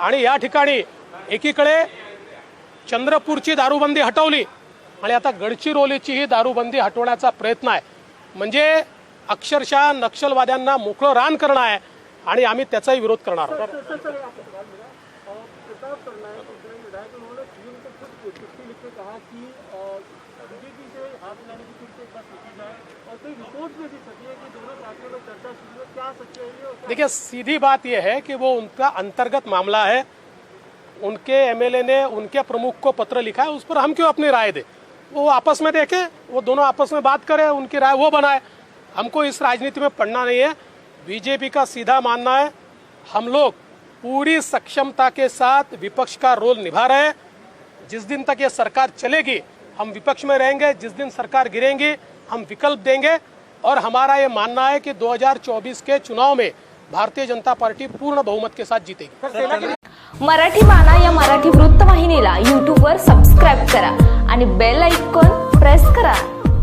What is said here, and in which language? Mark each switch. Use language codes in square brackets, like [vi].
[mr] आणि या ठिकाणी एकीकडे चंद्रपूरची दारूबंदी हटवली आणि आता गडचिरोलीची ही दारूबंदी हटवण्याचा प्रयत्न आहे, म्हणजे अक्षरशः नक्षलवाद्यांना मोकळं रान करणं आहे आणि आम्ही त्याचाही विरोध करणार आहोत। [hi] पे कहा कि बीजेपी से हाथ मिलाने की फिर से एक बार कोशिश है और कई रिपोर्ट में भी छपी है कि दोनों पार्टियों में चर्चा शुरू है, क्या सच्चाई है? और देखिए, सीधी बात यह है कि वो उनका अंतर्गत मामला है। उनके एमएलए ने उनके प्रमुख को पत्र लिखा है, उस पर हम क्यों अपनी राय दे? वो आपस में देखें, वो दोनों आपस में बात करें, उनकी राय वो बनाए। हमको इस राजनीति में पढ़ना नहीं है। बीजेपी का सीधा मानना है, हम लोग पूरी सक्षमता के साथ विपक्ष का रोल निभा रहे हैं। जिस दिन तक ये सरकार चलेगी हम विपक्ष में रहेंगे, जिस दिन सरकार गिरेंगी हम विकल्प देंगे। और हमारा ये मानना है कि 2024 के चुनाव में भारतीय जनता पार्टी पूर्ण बहुमत के साथ जीतेगी। [mr] मराठी माना या मराठी वृत्तवाहिनीला यूट्यूबवर सबस्क्राईब करा आणि बेल आयकॉन प्रेस करा.